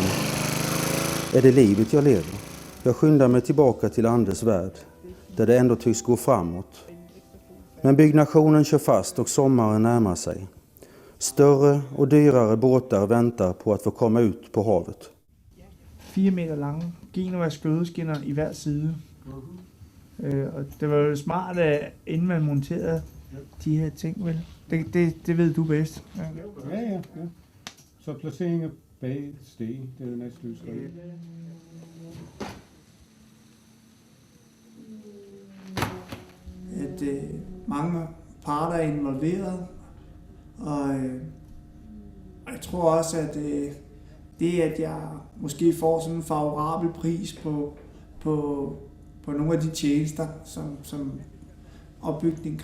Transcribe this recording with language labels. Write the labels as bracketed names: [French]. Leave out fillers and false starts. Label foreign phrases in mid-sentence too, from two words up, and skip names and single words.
[Swedish] Är det livet jag lever? Jag skyndar mig tillbaka till Anders värld, där det ändå tycks gå framåt. Men byggnationen kör fast och sommaren närmar sig. Större och dyrare båtar väntar på att få komma ut på havet. [Danish] 4 meter lange Genova skødeskinner i hver side. Og det var jo smart, inden man monterede de her ting, vel? Det ved du bedst. Ja. Så placeringen bag steg, det er det næste lysrede. At mange parter er involveret, og jeg tror også, at det, at jeg måske får sådan en favorabel pris på nogle af de tjenester, opbygning.